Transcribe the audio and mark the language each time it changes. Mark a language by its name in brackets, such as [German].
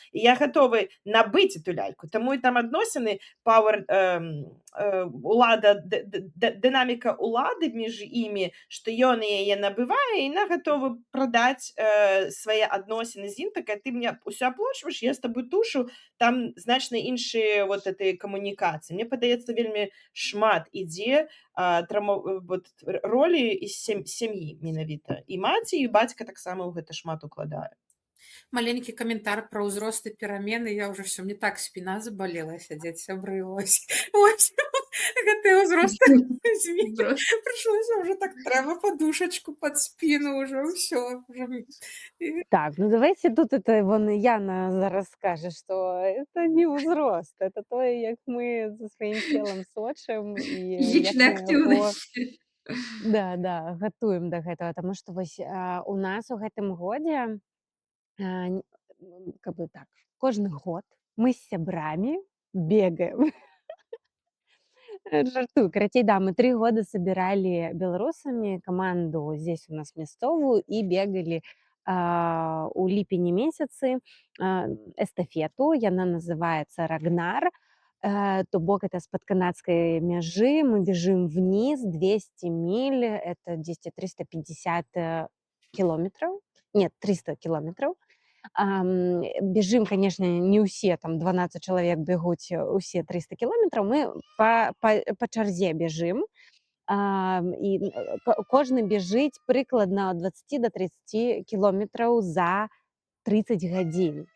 [Belarusian] І я гатовы набыць [Russian] эту ляльку. [Belarusian] Таму і там адносіны пауэр улада, дынаміка улады між імі, што ён яе набывае, і яна гатова прадаць свае адносіны з ім, такая, ты мне ўсё аплачваеш, я з табой тушу, там значна іншыя [Russian] вот этой [Belarusian] камунікацыі. Мне падаецца, вельмі шмат ідзе вот, ролі з сям'і менавіта. І маці, і бацька таксама ў гэта шмат укладае. [Russian] Маленький комментарий про [Belarusian] ўзрост і перамены. [Russian] Я уже все, мне так спина заболела [Belarusian] сядзець, сябры, [Russian] ось. [Belarusian] Гэты ўзрост прыйшлося уже так, [Russian] трэба подушечку под спину уже, [Belarusian] ўсё. [Russian] Так, ну давайте тут это вон Яна [Belarusian] зараз [Russian] скажет, что это не возраст, это то, [Belarusian] як мы [Russian] за своим телом сочым і як [Belarusian] Фізічная мы яго актыўнасць. да, гатуем да гэтага, таму што вось у нас у гэтым годзе как бы так, кожны год мы з сябрамі бегаем. Жартую, карацей, да, мы 3 года [Russian] собирали [Belarusian] беларусамі каманду [Russian] здесь у нас [Belarusian] мясцовую і бегалі у ліпені месяцы эстафету, яна называется Рагнар, то бок это з-пад канадскай мяжы, [Russian] мы бежим вниз 200 миль, это 350 километров, нет, 300 километров. Бежим, конечно, [Belarusian] не ўсе, там 12 чалавек бегуць усе 300 километров, мы па чарзе бежим, і кожны бежыць прыкладна ад 20 до 30 километров за 30 гадзін.